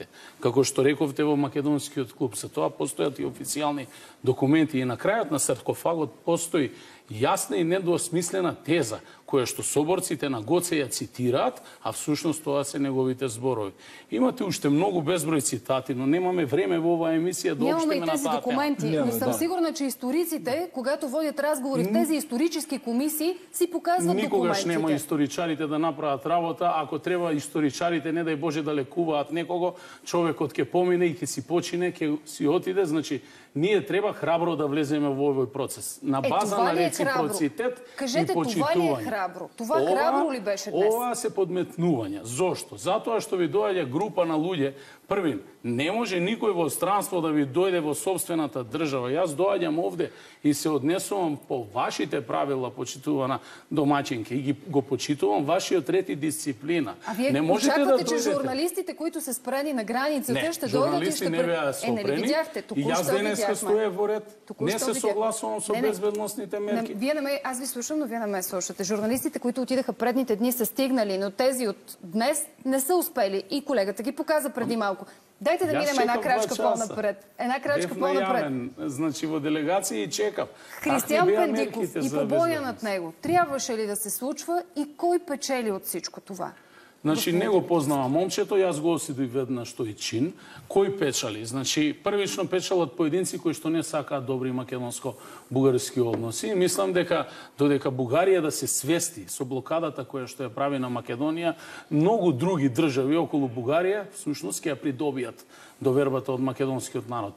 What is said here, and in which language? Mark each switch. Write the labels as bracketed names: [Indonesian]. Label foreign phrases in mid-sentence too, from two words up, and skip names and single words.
[Macedonian] Како што рековте во македонскиот клуб, за тоа постојат и официјални документи и на крајот на саркофагот постои јасна и недосмислена теза, која што соборците на Гоце ја цитираат, а всушност тоа се неговите зборови. Имате уште многу безброј цитати, но немаме време во оваа емисија да обштеме на таа тема. [Bulgarian] Но съм сигурна, че историците, когато водят разговори в тези исторически комисии, си показват документите. [Macedonian] Никогаш нема историчарите да направат работа. Ако треба историчарите, не дај Боже да лекуваат некого, човекот ќе помине и ќе си почине, ќе си отиде. Значи, ние треба храбро да влеземе во овој процес. На база на реципроцитет и почитување. храбро? [Bulgarian] Това храбро ли беше днес? [Macedonian] Ова се подметнување. Зошто? Затоа што ви доаѓа група на луѓе. Првин, не може никој во странство да ви дојде во собствената држава. Јас доаѓам овде и се однесувам по вашите правила, почитувана домаќинка, и го почитувам вашиот ред и дисциплина. А вие не можете [Bulgarian] очаквате, да че [Macedonian] дојдете. [Bulgarian] журналистите, които се спрени на границата, ще дойдат и ще... [Macedonian] журналисти не беа спрени. [Bulgarian] Не видяхте, [Macedonian] и јас денеска стоя во ред. Не се согласувам со безбедносните мерки. [Bulgarian] Аз ви слушам, но вие не ме слушате. Журналистите, които отидаха предните дни, са стигнали, но тези от днес не са успели. И колегата ги показа преди малко. Дайте да минем една крачка по-напред. Една крачка по-напред. [Macedonian] Значи во делегации и чекав. [Bulgarian] Християн Пендиков и побоя над него. Трябваше ли да се случва и кой печели от всичко това? [Macedonian] Значи, не го познавам момчето, јас го осудив веднаш тој чин. Кој печали? Значи, првично печалат поединци кои што не сакаат добри македонско-бугарски односи. Мислам дека додека Бугарија да се свести со блокадата која што ја прави на Македонија, многу други држави околу Бугарија всушност ќе ја придобијат довербата од македонскиот народ.